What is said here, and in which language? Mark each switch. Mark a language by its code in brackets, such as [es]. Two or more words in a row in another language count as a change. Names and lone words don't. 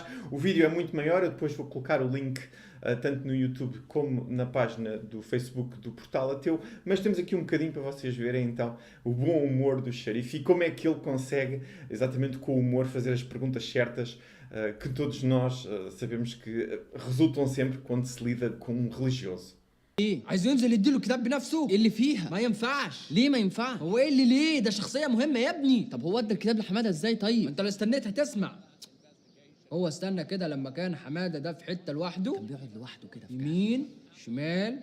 [pt] O vídeo é muito maior, eu depois vou colocar o link tanto no YouTube como na página do Facebook do Portal Ateu, mas temos aqui um bocadinho para vocês verem então o bom humor do Sharif e como é que ele consegue, exatamente com o humor, fazer as perguntas certas que todos nós sabemos que resultam sempre quando se lida com um religioso. [ar] ايه عايز ينزل يديله كتاب بنفسه؟ إيه اللي فيها؟ ما ينفعش. ليه ما ينفعش؟ هو ايه اللي ليه؟ ده شخصية مهمة يا ابني. طب هو ادى الكتاب لحمادة ازاي طيب؟ انت لو استنيت هتسمع. هو استنى كده لما كان حمادة ده في حتة لوحده، كان بيقعد لوحده كده في يمين شمال.